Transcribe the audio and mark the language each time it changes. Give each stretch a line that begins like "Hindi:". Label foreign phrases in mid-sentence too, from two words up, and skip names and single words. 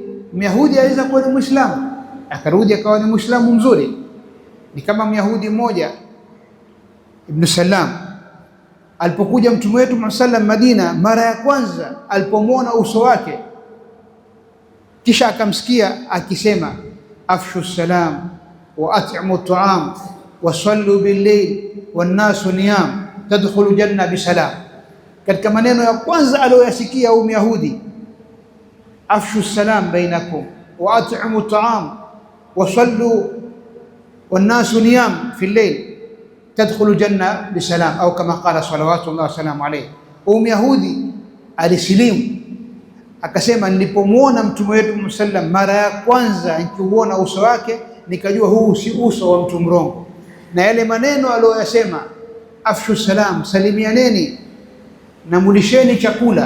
Swahili: Myahudi aweza kuwa ni Muislamu akarudi akawa ni Muislamu mzuri. Ni kama Myahudi mmoja Ibn Salam alipokuja mtume wetu Muhammad sallam Madina mara ya kwanza, alipomwona uso wake, kisha akamsikia akisema
Arabic: أفشوا السلام وأطعموا الطعام وصلوا بالليل والناس نيام تدخلوا الجنة بسلام.
Swahili: Katika maneno ya kwanza aliyoyasikia huyu Myahudi,
Arabic: أفشوا السلام بينكم وأطعموا الطعام وصلوا والناس نيام في الليل تدخلوا الجنة بسلام, au كما قال صلوات الله وسلامه عليه.
Swahili: Huyu Myahudi alisilimu akasema, nilipomwona mtume wetu sallam mara ya kwanza, nikiuona uso wake nikajua huu si uso wa mtu mrongo, na yale maneno aliyoyasema,
Arabic: أفشوا السلام,
Swahili: salimianeni na mulisheni chakula.